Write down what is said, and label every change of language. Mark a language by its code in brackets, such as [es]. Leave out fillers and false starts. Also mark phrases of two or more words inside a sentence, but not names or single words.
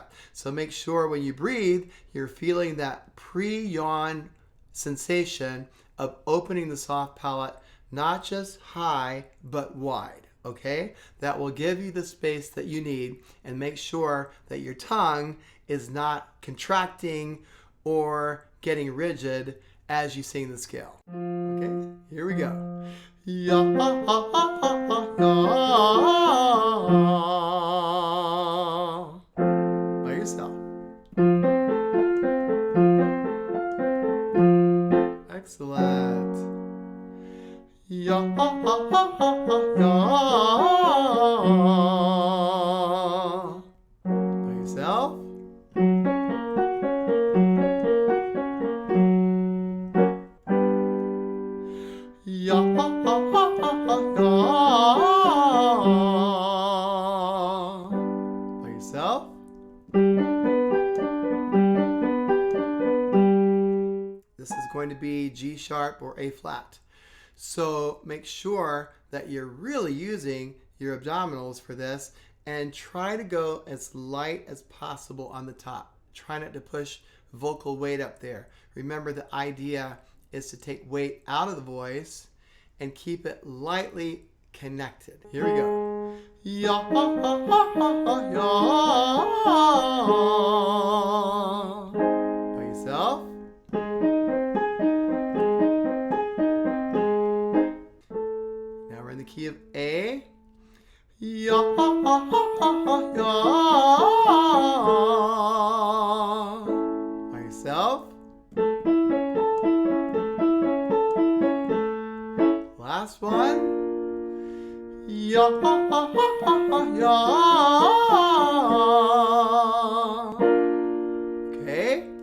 [en] So make sure when you breathe, you're feeling that pre-yawn sensation of opening the soft palate, not just high, but wide. Okay, that will give you the space that you need, and make sure that your tongue is not contracting or getting rigid as you sing the scale. Okay, here we go. Ya, ha, ha, ha, ha, ya. By yourself. Excellent. Ya, ha, ha, ha, ha, ya. By yourself. Ya, ha, ha, ha, ha, ya. By yourself. This is going to be G sharp or A flat. So make sure that you're really using your abdominals for this, and try to go as light as possible on the top. Try not to push vocal weight up there. Remember, the idea is to take weight out of the voice and keep it lightly connected. Here we go. Ya, ha, ha, ha, ha, ya. By yourself. Key of A. Ya, ha, ha, ha, ha, ya. By yourself. Last one. ya, ya. Okay?